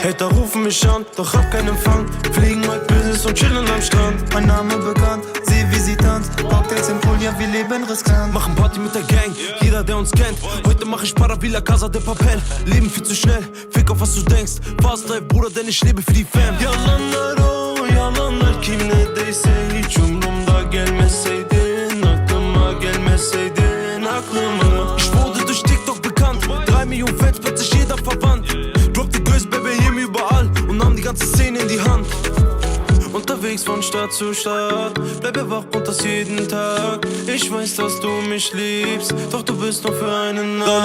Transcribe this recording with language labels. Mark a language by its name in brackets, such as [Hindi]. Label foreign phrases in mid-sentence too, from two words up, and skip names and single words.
[German] Hater rufen mich an, doch hab keinen Empfang. Fliegen heute Business und chillen am Strand. Mein Name bekannt, sie wie sie tanzt. Cocktails im Pool, ja wir leben riskant. Machen Party mit der Gang, jeder der uns kennt. Heute mach ich Para wie La Casa de Papel. Leben viel zu schnell, fick auf was du denkst. [English] Fast Drive, [German] Bruder, denn ich lebe für die Fam. [Turkish] Yalanlar kim ne deyse hiç umrumda gelmeseydin. Aklıma gelmeseydin, aklıma. [German] Ich wurde durch TikTok bekannt, 3 Millionen Fans, plötzlich jeder verwandt. Drop die Girls, Baby, hier überall und nahm die ganze Szene in die Hand. Unterwegs von Stadt zu Stadt, bleibe wach und das jeden Tag. Ich weiß, dass du mich liebst, doch du bist nur für einen Nacht.